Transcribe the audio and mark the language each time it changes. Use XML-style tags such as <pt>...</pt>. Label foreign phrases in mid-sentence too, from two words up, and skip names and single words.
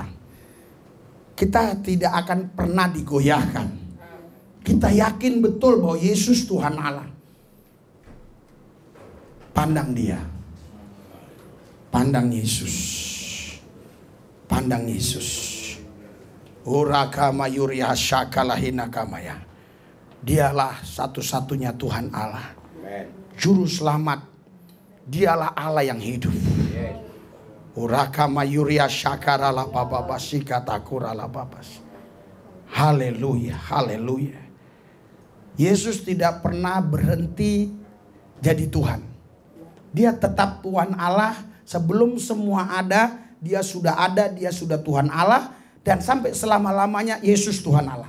<id>Kita tidak akan pernah digoyahkan. Kita yakin betul bahwa Yesus Tuhan Allah. Pandang dia. Pandang Yesus. Pandang Yesus. Urakama yuria syakalahina kamaya. Dialah satu-satunya Tuhan Allah. Juru selamat. Dialah Allah yang hidup. Urakama yuria syakarala bababasi katakurala babas. Haleluya, haleluya. Yesus tidak pernah berhenti jadi Tuhan. Dia tetap Tuhan Allah sebelum semua ada. Dia sudah ada, dia sudah Tuhan Allah. Dan sampai selama-lamanya Yesus Tuhan Allah.</id>